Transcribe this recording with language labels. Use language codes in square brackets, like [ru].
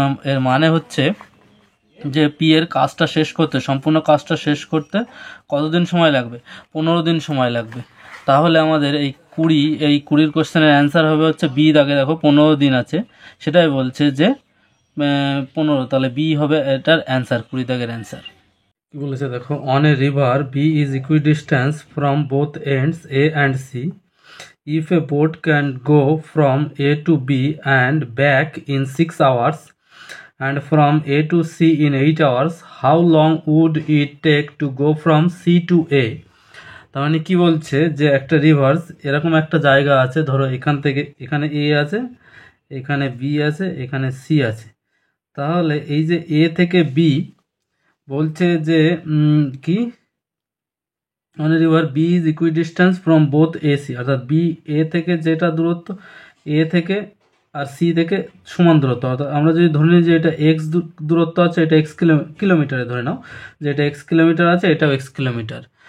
[bn] এর মানে হচ্ছে যে পি এর কাজটা শেষ করতে, সম্পূর্ণ কাজটা শেষ করতে কতদিন সময় লাগবে, 15 দিন সময় লাগবে। তাহলে আমাদের এই 20 কোশ্চেনের অ্যান্সার হবে হচ্ছে বি দাগে, দেখো 15 দিন আছে, সেটাই বলছে যে 15, তাহলে বি হবে এটার অ্যান্সার, 20 দাগের অ্যান্সার। কি বলেছে দেখো, [en] On a river B is equidistance from both ends A and C, if a boat can go from A to B and back in 6 hours and from A to C in 8 hours, how long would it take to go from C to A? [bn] তার মানে কি বলছে যে একটা reverse, এরকম একটা জায়গা আছে, ধরো এখান থেকে এখানে এ আছে, এখানে বি আছে, এখানে সি আছে। তাহলে এই যে এ থেকে বি বলছে যে কি, মানে [en] river B is equidistance from both A C, [bn] অর্থাৎ বি এ থেকে যেটা দূরত্ব, এ থেকে আর সি থেকে সমান দূরত্ব, অর্থাৎ আমরা যদি ধরে নিই যে এটা এক্স দূরত্ব আছে, এটা এক্স কিলোমিটারে ধরে নাও যে এটা এক্স কিলোমিটার আছে, এটাও এক্স কিলোমিটার।